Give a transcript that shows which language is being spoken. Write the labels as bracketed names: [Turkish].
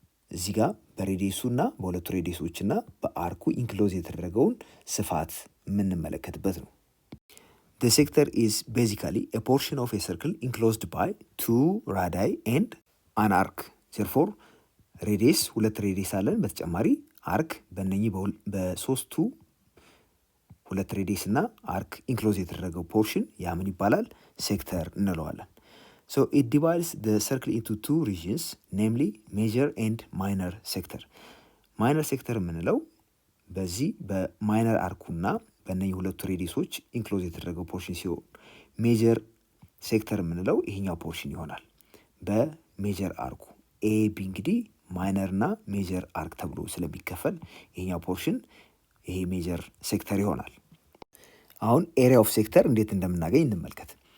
[Amharic] እዚህ ጋር በሬዲየሱና በሁለቱ ሬዲየሶችና በአርኩ ኢንክሎዝ የተደረገውን ስፋት የምንመለከትበት ነው። [English] The sector is basically a portion of a circle enclosed by 2 radii and an arc. [Amharic] Therefore ሬዲየስ 2 ሬዲየስ አለን። በተጨማሪ አርክ በእነኚህ በሶስቱ 2 ሬዲየስ እና አርክ ኢንክሎዝ የተደረገው ፖርሽን ያ ምን ይባላል? ሴክተር እንለዋለን። [English] So it divides the circle into 2 regions, namely major and minor sector. [Amharic] ማይነር ሴክተር የምንለው በዚህ በማይነር አርኩና በእነኚህ ሁለቱ ሬዲየሶች ኢንክሎዝ የተደረገው ፖርሽን ሲሆን ሜጀር ሴክተር የምንለው ይሄኛው ፖርሽን ይሆናል። በሜጀር አርኩ ኤቢ እንግዲህ ማይነር እና ሜጀር አርክ ተብሎ ስለሚከፈል ይሄኛው ፖርሽን ይሄ ሜጀር ሴክተር ይሆናል። አሁን ኤሪያ ኦፍ ሴክተር እንዴት እንደምናገኝ እንመልከት።